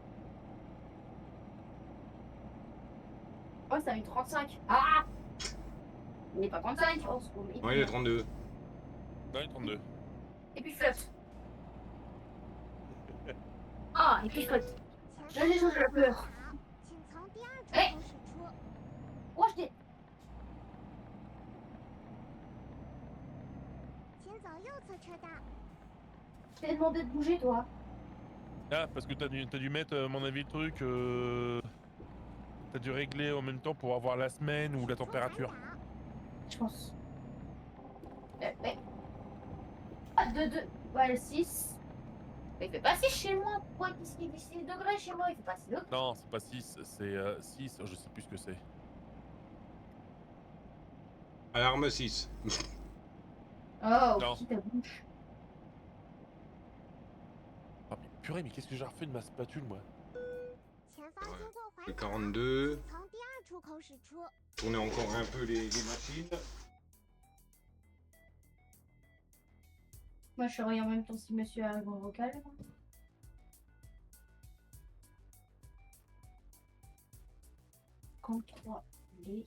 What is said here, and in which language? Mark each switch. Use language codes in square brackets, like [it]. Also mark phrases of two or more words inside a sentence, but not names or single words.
[fr] Oh, ça a eu 35. Ah! Il n'est pas 35, je pense. Ouais, il est 32. Ouais, 32. Et puis flotte. Ah, et puis flotte. Là, les gens, j'ai peur. [zh] 请从第二出哎口驶出。 [fr] Oh, je dis. [zh] 请走右侧车道。 [fr] Je t'ai demandé de bouger, toi. Ah, parce que t'as dû mettre, à mon avis, le truc. T'as dû régler en même temps pour avoir la semaine ou la [zh] 驶出环 [fr] température. [zh] 岛。 [fr] Je pense. Ah, 2. Ouais, le 6. Mais il fait pas 6 chez moi. Pourquoi il dit 6 degrés chez moi? Il fait pas 6 degrés. Non, c'est pas 6, c'est 6, je sais plus ce que c'est. Alarme 6. Oh, Non. petite ta bouche. Ah, mais purée, mais qu'est-ce que j'ai refait de ma spatule, moi? [zh] 前方经过环 [fr] Le [zh] 岛， [fr] 42. [zh] 请从第二出口驶出。 [fr] Tournez encore un peu les machines. Moi, je surveille en même temps si monsieur arrive en vocal. 33 D.